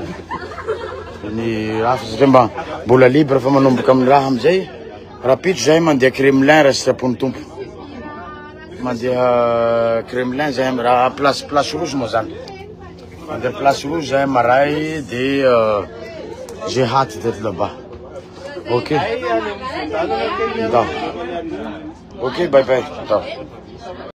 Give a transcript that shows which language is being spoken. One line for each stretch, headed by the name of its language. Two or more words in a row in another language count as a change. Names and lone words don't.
Malagasy: ny raha satria mbola libre fa manomboka amin'ny raha amizay rapitro zahay mandeha Kremlin raha sitrapony tompo mandeha Kremlin zahay raha place rouge moa zany mandeha place rouge zahay maray de
French: j'ai hâte d'être là-bas
Malagasy: Ok.
English: Da. Ok, bye bye. Da.